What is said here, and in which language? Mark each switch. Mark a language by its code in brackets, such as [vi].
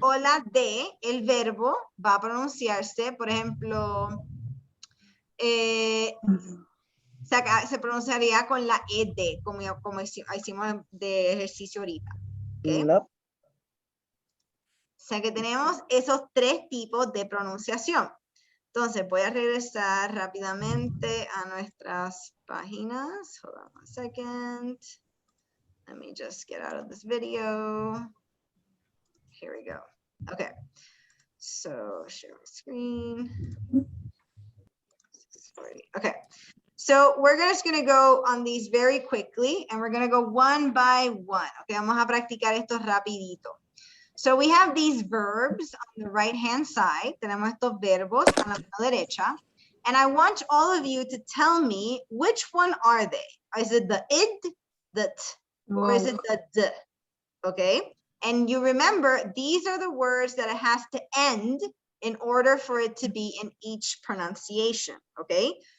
[es] o la D, el verbo va a pronunciarse, por ejemplo, se pronunciaría con la ED, como hicimos de ejercicio ahorita. [en] ¿Okay? Nope. [es] O sea que tenemos esos tres tipos de pronunciación. Entonces voy a regresar rápidamente a nuestras páginas. [en] Hold on one second. Let me just get out of this video. Here we go. Okay. So share my screen. Okay. So we're just going to go on these very quickly and we're going to go one by one. Okay, [es] vamos a practicar esto rapidito. [en] So we have these verbs on the right-hand side. [es] Tenemos estos verbos a la mano derecha. [en] And I want all of you to tell me which one are they? Is it the id, the t, or is it the d? Okay. And you remember, these are the words that it has to end in order for it to be in each pronunciation. Okay.